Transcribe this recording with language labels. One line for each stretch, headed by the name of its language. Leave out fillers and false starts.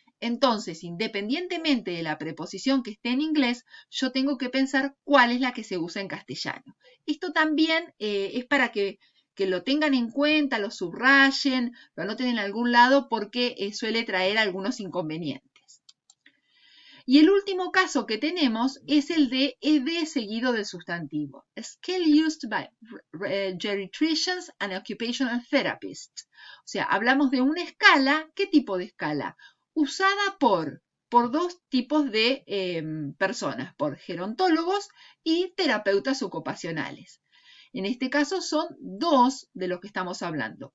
Spanish: Entonces, independientemente de la preposición que esté en inglés, yo tengo que pensar cuál es la que se usa en castellano. Esto también es para que lo tengan en cuenta, lo subrayen, lo anoten en algún lado porque suele traer algunos inconvenientes. Y el último caso que tenemos es el de ed seguido del sustantivo.
English: A scale used by geriatricians and occupational therapists.
Spanish: O sea, hablamos de una escala. ¿Qué tipo de escala? Usada por dos tipos de personas, por gerontólogos y terapeutas ocupacionales. En este caso son dos de los que estamos hablando.